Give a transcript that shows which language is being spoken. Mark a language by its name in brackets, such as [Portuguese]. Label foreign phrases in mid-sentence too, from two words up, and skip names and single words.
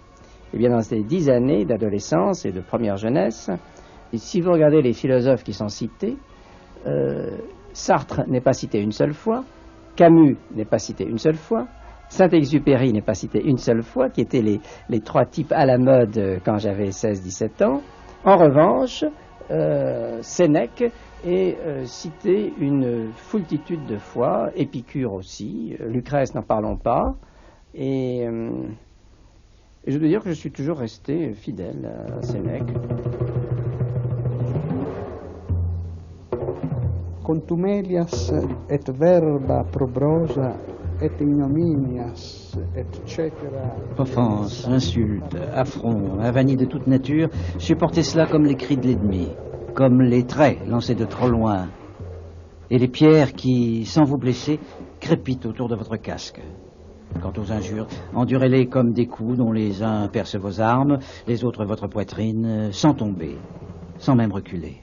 [French] Et bien dans ces 10 années d'adolescence et de première jeunesse, et si vous regardez les philosophes qui sont cités, Sartre n'est pas cité une seule fois, Camus n'est pas cité une seule fois, Saint-Exupéry n'est pas cité une seule fois, qui étaient les trois types à la mode quand j'avais 16-17 ans. En revanche, Sénèque est cité une foultitude de fois, Épicure aussi, Lucrèce n'en parlons pas, et je dois dire que je suis toujours resté fidèle à Sénèque. [Latin] Contumelias et verba probrosa et ignominias, [French] etc. Offense, insulte, affront, avanie de toute nature, supportez cela comme les cris de l'ennemi, comme les traits lancés de trop loin, et les pierres qui, sans vous blesser, crépitent autour de votre casque. Quant aux injures, endurez-les comme des coups dont les uns percent vos armes, les autres votre poitrine, sans tomber, sans même reculer.